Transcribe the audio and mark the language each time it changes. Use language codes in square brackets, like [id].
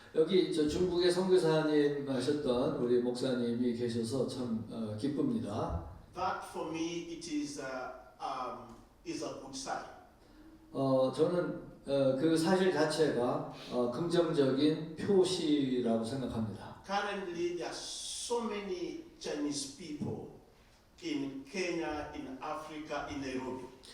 [ko] 여기 저 중국의 선교사님 하셨던 우리 목사님이 계셔서 참 기쁩니다. [en] That for me, it is a good sign. [ko] 저는 그 사실 자체가 긍정적인 표시라고 생각합니다. [en] Currently, there are so many Chinese people in Kenya, in Africa, in Nairobi.